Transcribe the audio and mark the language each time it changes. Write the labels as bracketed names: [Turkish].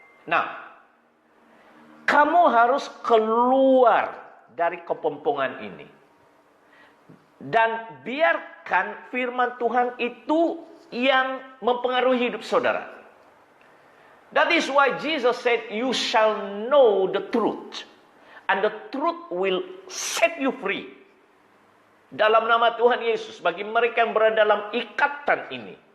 [Indonesian] Nah, kamu harus keluar dari kepempungan ini. Dan biarkan firman Tuhan itu yang mempengaruhi hidup saudara. [English] That is why Jesus said, you shall know the truth. And the truth will set you free. [Indonesian] Dalam nama Tuhan Yesus, bagi mereka yang berada dalam ikatan ini.